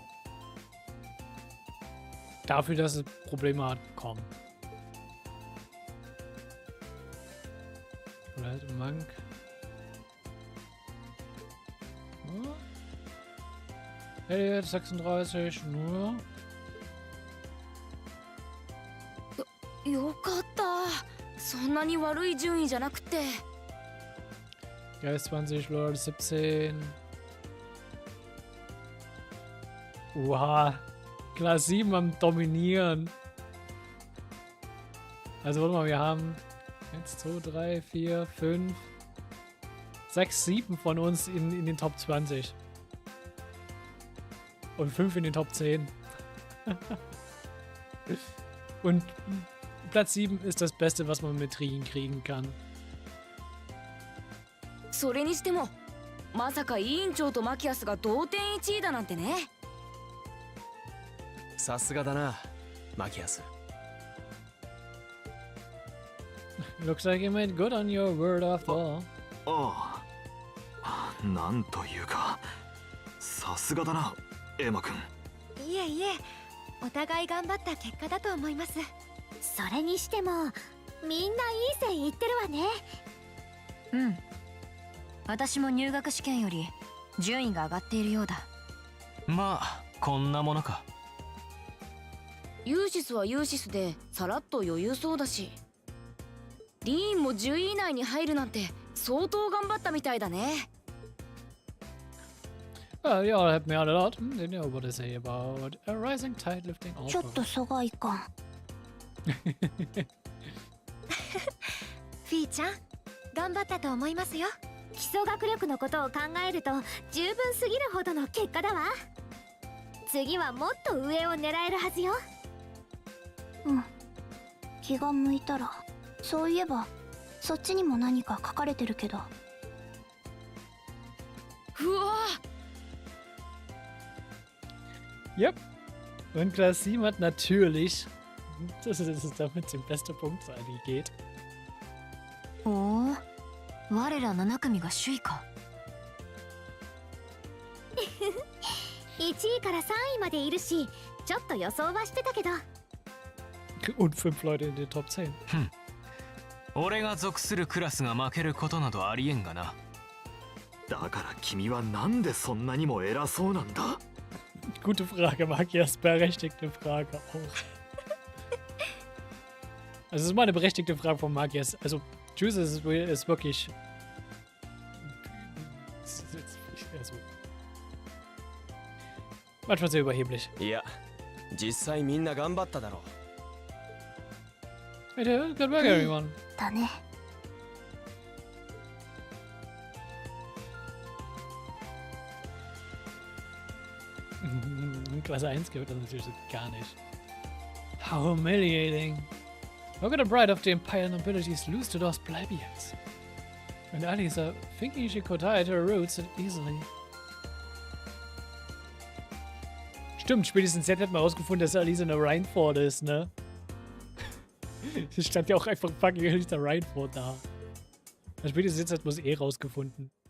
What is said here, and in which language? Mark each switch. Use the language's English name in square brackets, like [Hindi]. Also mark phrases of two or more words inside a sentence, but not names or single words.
[German] Dafür, dass es Probleme hat, komm. Oder halt ein Monk. Oh. Elliot 36, nur. [Japanese] よかった。そんなに悪い順位じゃなくて。 [German] Geist 20, Lord 17. Wow. Klasse 7 am Dominieren. Also warte mal, wir haben 1, 2, 3, 4, 5, 6, 7 von uns in den Top 20. Und 5 in den Top 10. Und Platz 7 ist das Beste, was man mit Rigen kriegen kann. [Japanese] それにしても、まさか委員長とマキアスが同点1位だなんてね。さすがだな、マキアス。 [English] Looks like you made good on your word after all. [Japanese] ああ、なんというか、さすがだな、エマ君。いえいえ、お互い頑張った結果だと思います。それにしてもみんないい線いってるわね。うん。私も入学試験より順位が上がっているようだ。まあこんなものか。ユーシスはユーシスでさらっと余裕そうだし、リーンも10位以内に入るなんて相当頑張ったみたいだね。 [English] Well, you all helped me out a lot. They know what to say about a rising tide lifting all [Japanese] ちょっと疎外感。フィーちゃん、頑張ったと思いますよ。基礎学力のことを考えると十分すぎるほどの結果だわ。次はもっと上を狙えるはずよ。うん、気が向いたら。そういえばそっちにも何か書かれてるけど。うわ [English] Yep. [German] Und Klasse 7 hat natürlich. Das ist damit den beste Punkt geht. [Japanese] おお、我ら7組が首位か。 1位から3位までいるし、ちょっと予想はしてたけど。 [German] Und 5 Leute in den Top 10. [Japanese] 俺が属するクラスが負けることなどありえんがな。だから君はなんでそんなにも偉そうなんだ。 [German] Gute Frage, Magias. Berechtigte Frage auch. Also, es ist mal eine berechtigte Frage von Magias. Also, Juice ist wirklich. Also, manchmal sehr überheblich. [Japanese] いや、実際みんな頑張っただろう。 [English] Hey, good work, everyone. [Japanese] だね。 [German] Klasse 1 gehört das natürlich so gar nicht. [English] How humiliating. Look at the bride of the Empire nobilities lose to those plebeians. And Alisa, thinking she could hide her roots so easily. [German] Stimmt, spätestens jetzt hat man herausgefunden, dass Alisa eine Rhineford ist, ne? Sie stand ja auch einfach fucking Alisa Rhineford da. Spätestens jetzt hat man es eh rausgefunden.